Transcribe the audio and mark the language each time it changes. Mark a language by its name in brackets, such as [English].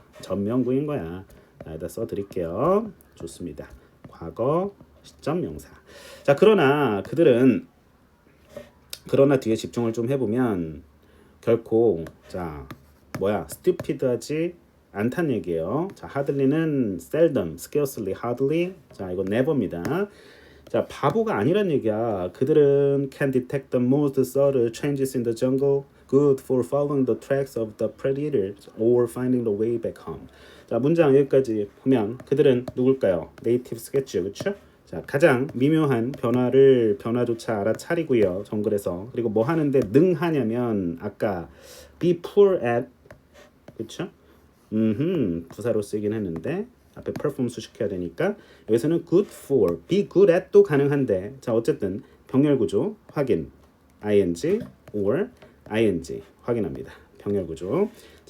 [Korean] 전명구인 거야. 자, 여기다 써드릴게요. 좋습니다. 과거 시점 명사. 자, 그러나 그들은, 그러나 뒤에 집중을 좀 해보면 결코 자, 뭐야, stupid하지 않다는 얘기예요. 자, hardly는 seldom, scarcely, hardly. 자, 이거 never입니다. 자, 바보가 아니란 얘기야. 그들은 [English] can detect the most subtle changes in the jungle, good for following the tracks of the predators or finding the way back home. [Korean] 자, 문장 여기까지 보면 그들은 누굴까요? 네이티브스겠죠, 그렇죠? 자, 가장 미묘한 변화조차 알아차리고요. 정글에서. 그리고 뭐 하는데 능하냐면 아까 be poor at, 그렇죠? 부사로 쓰긴 했는데 앞에 perform 수식해야 되니까 여기서는 good for, be good at도 가능한데, 자, 어쨌든 병렬 구조 확인, ing or ing 확인합니다. 병렬 구조. 자,